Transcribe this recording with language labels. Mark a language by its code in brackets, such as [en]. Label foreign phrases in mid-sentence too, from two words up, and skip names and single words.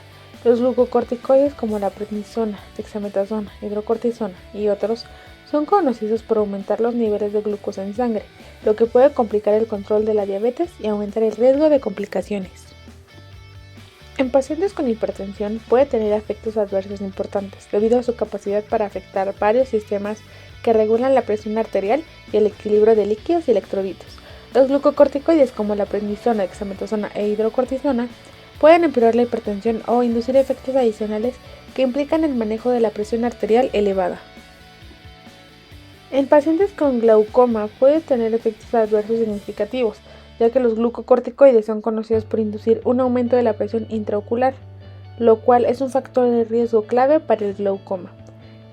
[es] Los glucocorticoides como la prednisona, dexametasona, hidrocortisona y otros son conocidos por aumentar los niveles de glucosa en sangre, lo que puede complicar el control de la diabetes y aumentar el riesgo de complicaciones. En pacientes con hipertensión puede tener efectos adversos importantes debido a su capacidad para afectar varios sistemas que regulan la presión arterial y el equilibrio de líquidos y electrolitos. Los glucocorticoides como la prednisona, dexametasona e hidrocortisona pueden empeorar la hipertensión o inducir efectos adicionales que implican el manejo de la presión arterial elevada. En pacientes con glaucoma puede tener efectos adversos significativos, ya que los glucocorticoides son conocidos por inducir un aumento de la presión intraocular, lo cual es un factor de riesgo clave para el glaucoma.